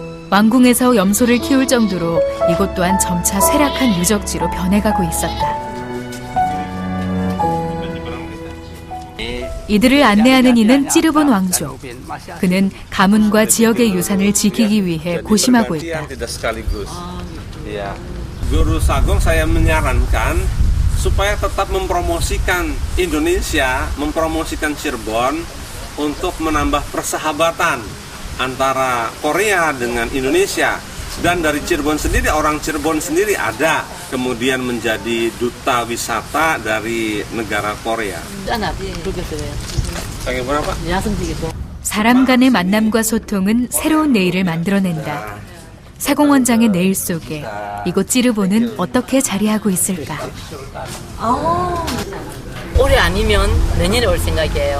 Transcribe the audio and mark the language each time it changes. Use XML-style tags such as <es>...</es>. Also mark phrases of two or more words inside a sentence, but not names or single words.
<ko>왕궁에서 염소를 키울 정도로 이곳 또한 점차 쇠락한 유적지로 변해가고 있었다. 이들을 안내하는 이는 찌르본 왕족. 그는 가문과 지역의 유산을 지키기 위해 고심하고 있다.</ko> <id>Guru Sagong saya menyarankan supaya tetap mempromosikan Indonesia, mempromosikan Cirebon untuk menambah persahabatan antara Korea dengan Indonesia. Dan dari Cirebon sendiri, orang Cirebon sendiri ada kemudian menjadi duta wisata dari negara Korea.</id> <ko>사람 간의 만남과 소통은 새로운 내일을 만들어낸다. 사공원장의 내일 속에 이곳 찌르본은 어떻게 자리하고 있을까? 올해 아니면 내년에 올 생각이에요.</ko>